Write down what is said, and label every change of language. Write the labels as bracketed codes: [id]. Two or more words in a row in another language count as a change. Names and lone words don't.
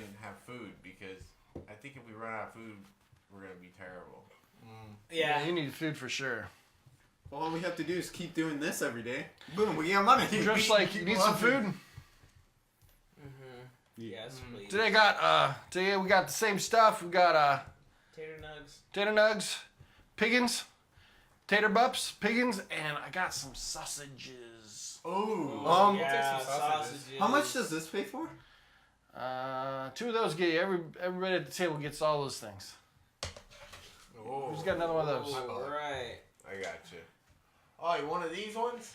[en] can have food because I think if we run out of food, we're gonna be terrible. Yeah, yeah. you need food for sure. Well, all we have to do is keep doing this every day. Boom, we got money. Just like you need some food. Yes, please. Today we got the same stuff. We got Tater nugs. tater nugs, piggins, tater bups, piggins, and I got some sausages. Ooh. Yeah, take some sausages. sausages. How much does this pay for? 2 of those get you. Everybody at the table gets all those things. Oh, Who's got another one of those? Ooh, right. I got you. Oh, you one of these ones?